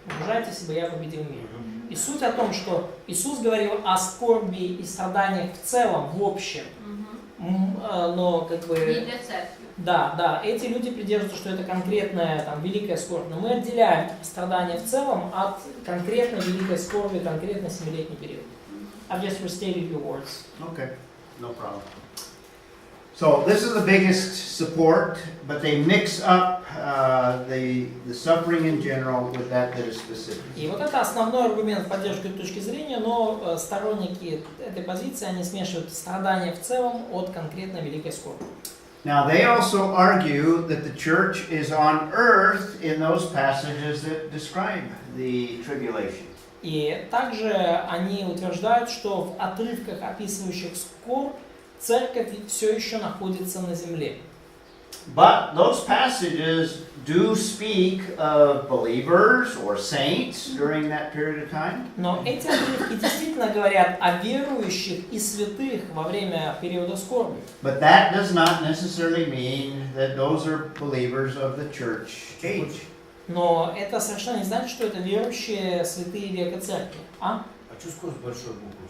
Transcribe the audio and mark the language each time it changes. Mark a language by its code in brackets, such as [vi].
[ru] Мужайтесь, ибо я победил мир. И суть о том, что Иисус говорил о скорби и страданиях в целом, в общем. Но Не для церкви. Да, эти люди придерживаются, что это конкретная великая скорбь. Но мы отделяем страдания в целом от конкретной великой скорби, конкретно 7-летний период. [en] I've just restated your words. Okay, no problem. So this is the biggest support, but they mix up the suffering in general with that is specific. [ru] И вот это основной аргумент поддержки этой точки зрения, но сторонники этой позиции, они смешивают страдания в целом от конкретной великой скорби. [en] Now they also argue that the church is on earth in those passages that describe the tribulation. [ru] И также они утверждают, что в отрывках, описывающих скорбь, церковь все еще находится на земле. [en] But those passages do speak of believers or saints during that period of time. [ru] Но эти отрывки действительно говорят о верующих и святых во время периода скорби. [en] But that does not necessarily mean that those are believers of the church age. [ru] Но это совершенно не значит, что это верующие святые века церкви. А что скорость большой буквы?